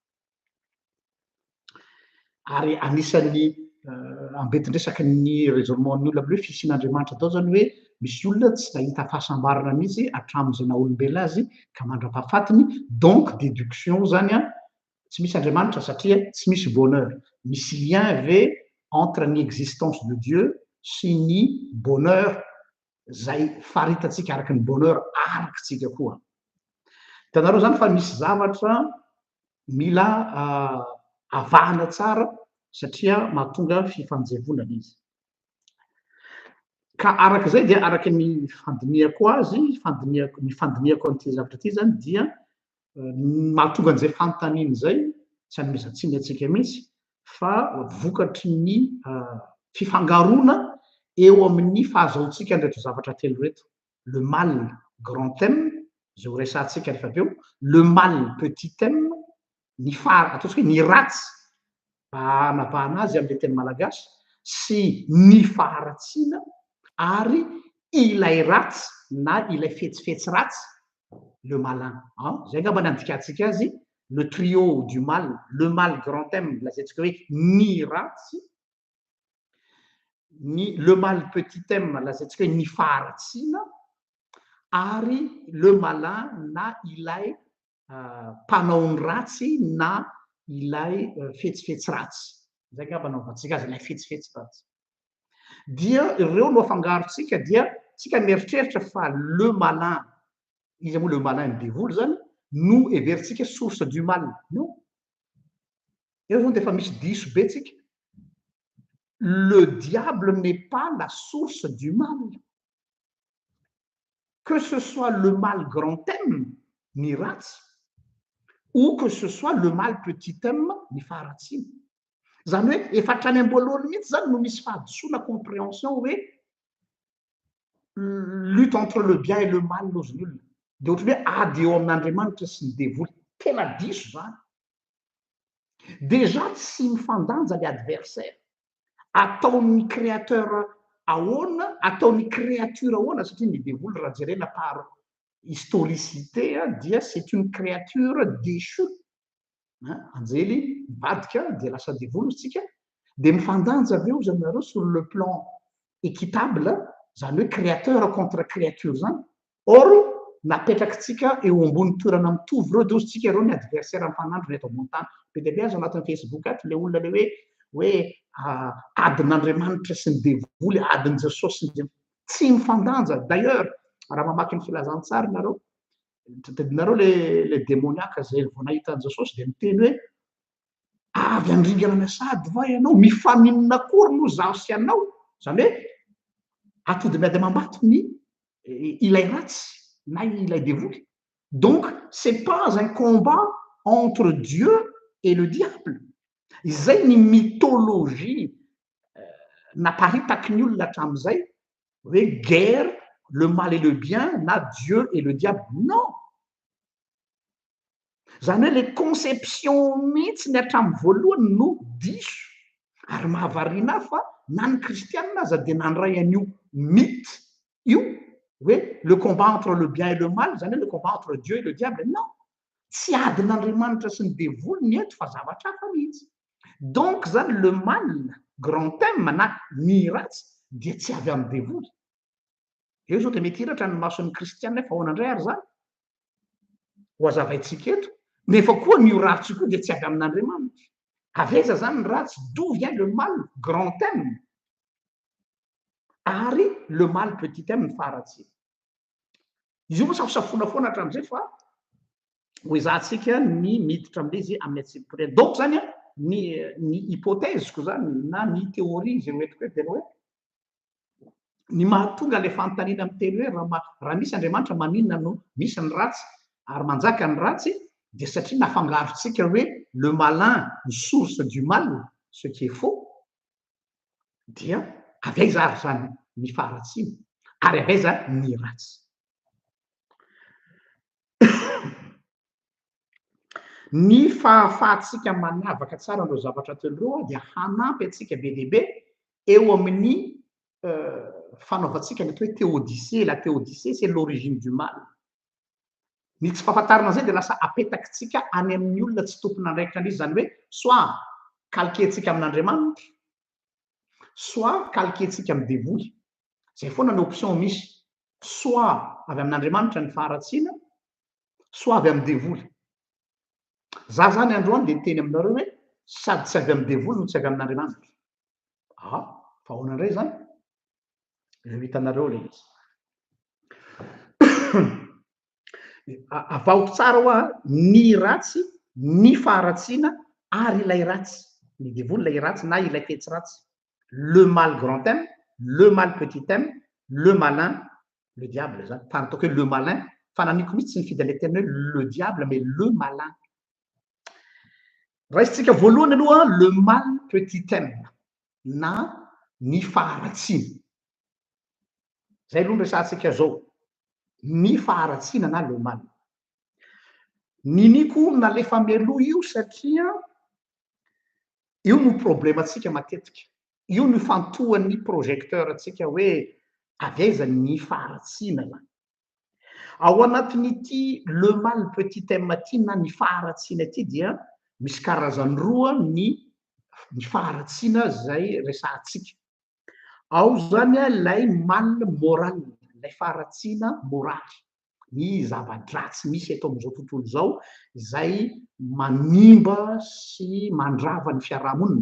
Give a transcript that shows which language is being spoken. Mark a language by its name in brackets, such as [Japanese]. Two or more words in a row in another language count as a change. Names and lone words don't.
[Malagasy] Ary anisan'ny ambeti-dresaka ny raisonnement'ny olona hoe fisian'Andriamanitra dao zany hoe misy olona tsy nahita fahasambarana mihitsy hatramin'izay naha-olombelona azy ka mandra-pahafatiny, [French] donc déduction [Malagasy] zany tsy misy Andriamanitra satria tsy misy bonheur. Misy lien ve entre ny [French] existence de Dieu [Malagasy] sy ny bonheur zay faritantsika araky ny bonheur arakitsika koa. Hitanareo zany fa misy zavatra mila avahana tsara satria mahatonga fifanjevonana izy. Ka arak'izay dia araky ny fandiniako azy, ny fandiniako an'ity zavatra ity zany dia mahatonga an'izay fanontaniana zay tsy hanomezantsiny atsika mihitsy fa vokatry ny fifangaroana eo amin'ny fahazahoantsika andreto zavatra telo reto [French] le mal grand thème [Malagasy] zay ho resantsika rehefa aveo [French] le mal petit thème [Malagasy] ny ataontsika hoe ny ratsy anavahana azy am'le teny malagasy sy ny faharatsiana ary ilay ratsy na ilay fetsifetsy ratsy [French] le malin [Malagasy] zay angamba ny andikatsika azy [French] le trio du mal le mal grand thème [Malagasy] lazaintsika hoe ny ratsy [French] le mal petit thème [Malagasy] lazaintsika hoe ny faharatsiana ary [French] le malin [Malagasy] na ilay mpanaony ratsy na ilay fetsifetsy ratsy zay angamba naovantsika azy ilay fetsifetsy ratsy dia ireo no afangarotsika dia tsika mieritreritra fa [French] le malin [Malagasy] izy moa [French] le malin [Malagasy] midevoly zany no everitsika [French] source du mal [Malagasy] no eo zany dia efa misy diso be tsika [French] le diable n'est pas la source du mal que ce soit le mal grand thème [Malagasy] ny ratsy [French] ou que ce soit le mal petit thème [Malagasy] ny faharatsiana zany hoe efa hatrany am-boalohany mihitsy zany no misy fahadisoana compréhension hoe [French] lutte entre le bien et le mal [Malagasy] nos olona de ohatra hoe ady eo amin'Andriamanitra sy ny devoly tena diso zany déjà tsy mifandanja [French] le adversaire [Malagasy] ataon'ny créateur ahoana ataon'ny créature ahoana satria ny devoly raha jerena [French] par historicité [Malagasy] dia [French] c'est une créature [Malagasy] déchue anjely mivadika dia lasa devoly tsika dia mifandanja aveo zany nareo [French] sur le plan équitable [Malagasy] zany hoe [French] créateur contre créature [Malagasy] zany or napetrakytsika eo ambony toerana mitovy reo de ozytsika ireo ny adversaire mifanandro ny eto ambony tany be dia be azo anatin'ny Facebook ato le olona le hoe adin'Andriamanitra sy ny devoly adiny Jesosy sy tsy mifandanja d'ailleurs raha mamaky ny filazantsary nareo tadidinareo [French] le démoniaque [Malagasy] zay vao nahita an Jesosy dia miteny hoe avy andringana ny asady va ianao mifaninona akory no zaho sy anao zany hoe atody miady mambato ny ilay ratsy na ilay devoly [French] donc c'est pas un combat entre Dieu et le diable [Malagasy] izay ny mythologie naparitaky ny olona hatramin'izay hoe [French] guerre le mal et le bien [Malagasy] na [French] Dieu et le diable non [Malagasy] zany hoe [French] le conception [Malagasy] mihitsy ny hatramin'ny voalohany no diso ary mahavariana fa na ny kristianina aza dia nandray an'io mythe io hoe [French] le combat entre le bien et le mal [Malagasy] zany hoe [French] le combat entre Dieu et le diable non [Malagasy] tsy adin'Andriamanitra sy ny devoly ny eto fa zavatra hafa mihitsy donc zany [French] le mal grand thème [Malagasy] na ny ratsy dia tsy avy amin'ny devoly eo zao dia mety hiratra ny mason'ny kristianina fa ahoana indray ary zany ho azavaintsika eto nefa koa ny ratsy koa dia tsy avy amin'Andriamanitra aveza zany ny ratsy [French] d'où vient le mal grand thème [Malagasy] ary [French] le mal petit thème [Malagasy] ny faharatsiana izy io moa safosafona foana hatramin'izay fa ho izahantsika ny miditra amin'ilay izy amin'ny atsipireny donc zany ny hypothèseko zany na ny théorie zay hoentiko hoe tena hoe ny mahatonga le fanontaniana miteny hoe raha misy Andriamanitra maninona no misy ny ratsy ary manjaka ny ratsy dia satria nafangarotsika hoe [French] le malin [Malagasy] ny [French] source du mal ce qui est faux [Malagasy] dia avaiza ary zany ny faharatsiana ary avaiza ny ratsy ny fahafahatsika manavaka tsara andreo zavatra telo reo dia hanampy atsika be dia be eo amin'ny fanaovantsika ny atao hoe [French] théodicée la théodicée c'est l'origine du mal [Malagasy] ny tsy fahafantarana zay dia lasa apetakytsika any amin'ny olona tsy tompony andraikitra an'izy zany hoe soit kalkentsika amin'Andriamanitra soit kalkentsika amin'ny devoly zay foana ny option misy soit avy amin'Andriamanitra ny faharatsiana soit avy amin'ny devoly za zany androany dia niteny aminareo hoe sady tsy avy amin'ny devoly no tsy avy amin'Andriamanitra fa ahoana indray zany eo hitanareo le izy avaoko tsara hoa ny ratsy ny faharatsiana ary ilay ratsy ny devoly ilay ratsy na ilay fetsy ratsy [French] le mal grand thème le mal petit thème le malin le diable [Malagasy] zany fa nataoko hoe [French] le malin [Malagasy] fa naniko mihitsy ny fidy le tena hoe [French] le diable mais le malin [Malagasy] raisitsika voalohany aloha [French] le mal petit thème [Malagasy] na ny faharatsiana zay aloha resantsika zao ny faharatsiana na [French] le mal [Malagasy] niniko nalefa mialoha io satria io no problema atsika matetika io no fantohan'ny projecteur atsika hoe avaiza ny faharatsiana zany ao anatin'ity [French] le mal petit [Malagasy] m ty na ny faharatsiana ty dia misy karazany roa ny faharatsiana zay resantsika ao zany a lay [French] mal moral [Malagasy] lay faharatsiana moraly ny zava-dratsy misy eto am'izao tontolo zao zay manimba sy mandrava ny fiarahamonina